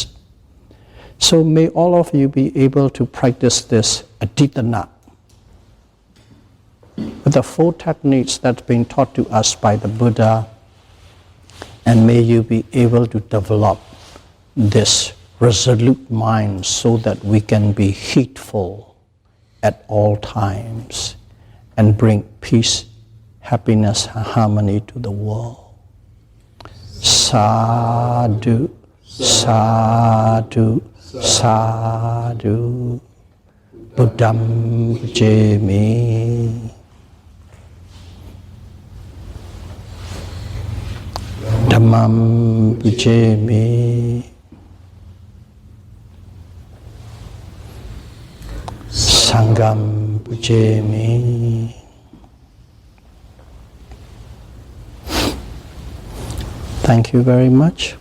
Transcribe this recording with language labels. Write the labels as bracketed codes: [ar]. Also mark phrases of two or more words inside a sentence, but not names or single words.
[en] So may all of you be able to practice this aditana with the four techniques that's been taught to us by the Buddha, and may you be able to develop this resolute mind so that we can be heedful at all times and bring peace, happiness, and harmony to the world. [pi] Sadhu, sadhu, sadhu. Buddham bhajami. Dhammam bhajami. Sangham bhajami. [en] Thank you very much.